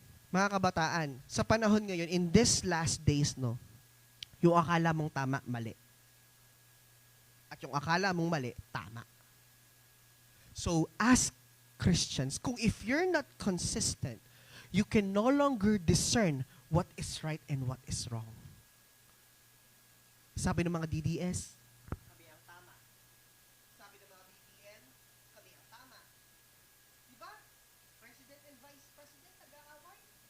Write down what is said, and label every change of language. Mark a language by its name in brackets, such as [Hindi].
[Filipino] Mga kabataan, sa panahon ngayon, [English] in this last days, [Filipino] no, yung akala mong tama, mali. At yung akala mong mali, tama. [English] So, as Christians, [Filipino] kung [English] if you're not consistent, you can no longer discern what is right and what is wrong. [Filipino] Sabi ng mga DDS, kami ang tama. Sabi ng mga BBM, kami ang tama. Diba? President and Vice President, nag-aaway.